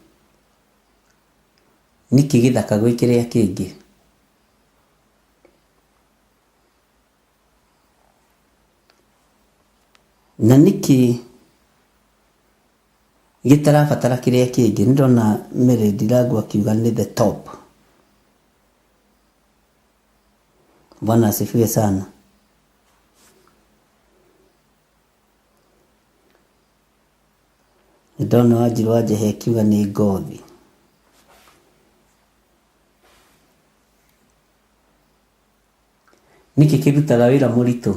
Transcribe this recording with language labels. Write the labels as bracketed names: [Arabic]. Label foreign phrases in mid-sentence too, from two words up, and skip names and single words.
[Kikuyu] Niki gĩthaka gwĩ kĩrĩa kĩngĩ. Na niki gĩtarabatara kĩrĩa kĩngĩ. Nĩndona Mary Ndirangu akiuga nĩ [English] the top. [Swahili] Bwana asifiwe sana. [Kikuyu] Ndona Wanjiru wa Njehe akiuga nĩ ngothi. Niki kĩrutaga wĩra mũritũ.